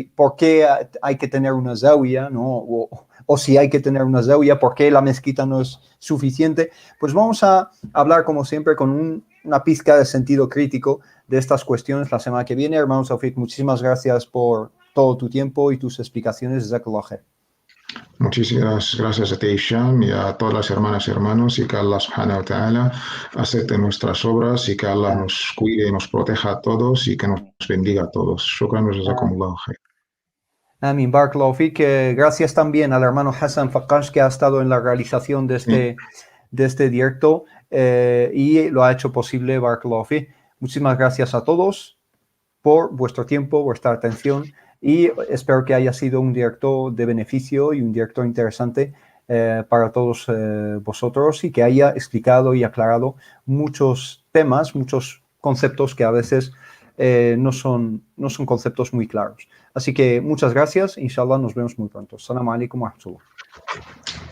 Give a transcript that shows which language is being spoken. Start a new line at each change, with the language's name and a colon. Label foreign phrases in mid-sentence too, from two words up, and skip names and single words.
Spanish: ¿Por qué hay que tener una zawiya, ¿no? O si hay que tener una zawiya, ¿por qué la mezquita no es suficiente? Pues vamos a hablar, como siempre, con una pizca de sentido crítico de estas cuestiones la semana que viene. Hermano Tawfiq, muchísimas gracias por todo tu tiempo y tus explicaciones.
Arabic: جزاك الله خير.
Spanish: Muchísimas gracias a ti, Hisham, y a todas las hermanas y hermanos, y que Allah
Arabic: سبحانه وتعالى
Spanish: acepte nuestras obras y que Allah nos cuide y nos proteja a todos y que nos bendiga a todos.
Arabic: شكرا وجزاكم الله خير. آمين، بارك الله فيك.
Spanish: Gracias también al hermano Hassan Fakash, que ha estado en la realización de este directo y lo ha hecho posible,
Arabic: بارك الله فيك.
Spanish: Muchísimas gracias a todos por vuestro tiempo, vuestra atención, y espero que haya sido un directo de beneficio y un directo interesante para todos vosotros, y que haya explicado y aclarado muchos temas, muchos conceptos que a veces no son conceptos muy claros. Así que muchas gracias. Inshallah nos vemos muy pronto.
Arabic: السلام عليكم ورحمة الله.